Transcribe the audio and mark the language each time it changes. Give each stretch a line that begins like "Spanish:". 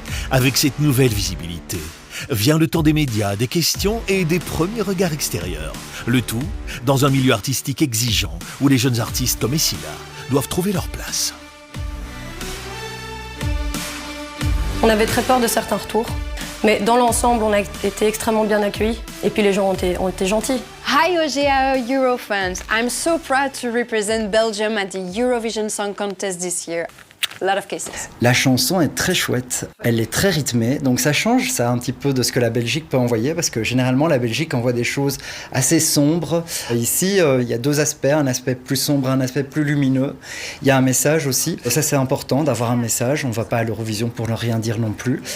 French: Avec cette nouvelle visibilité, vient le temps des médias, des questions et des premiers regards extérieurs. Le tout dans un milieu artistique exigeant où les jeunes artistes comme Esila doivent trouver leur place. On avait très peur de certains retours, mais dans l'ensemble, on a été extrêmement bien accueillis. Et puis les gens ont été gentils.
English: Hi OGAE Eurofans, I'm so proud to represent Belgium at the Eurovision Song Contest this year. A lot of cases.
French: La chanson est très chouette, elle est très rythmée, donc ça change ça un petit peu de ce que la Belgique peut envoyer, parce que généralement la Belgique envoie des choses assez sombres. Ici, il y a deux aspects, un aspect plus sombre, un aspect plus lumineux. Il y a un message aussi, et ça c'est important d'avoir un message, on ne va pas à l'Eurovision pour ne rien dire non plus.